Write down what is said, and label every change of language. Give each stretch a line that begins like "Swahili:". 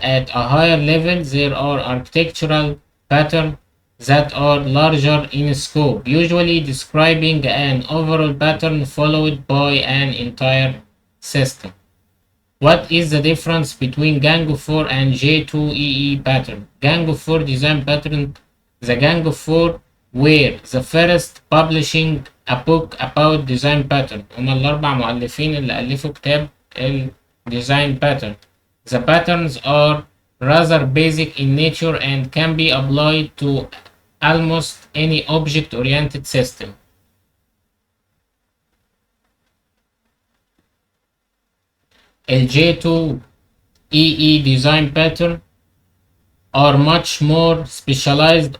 English: At a higher level, there are architectural patterns that are larger in scope, usually describing an overall pattern followed by an entire system. What is the difference between Django 4 and J2EE pattern? Django 4 design pattern, the Django 4 were the first publishing a book about design pattern.
Arabic: هما الأربع مؤلفين اللي ألفوا كتاب ال design pattern.
English: The patterns are rather basic in nature and can be applied to almost any object-oriented system. The J2EE design pattern are much more specialized.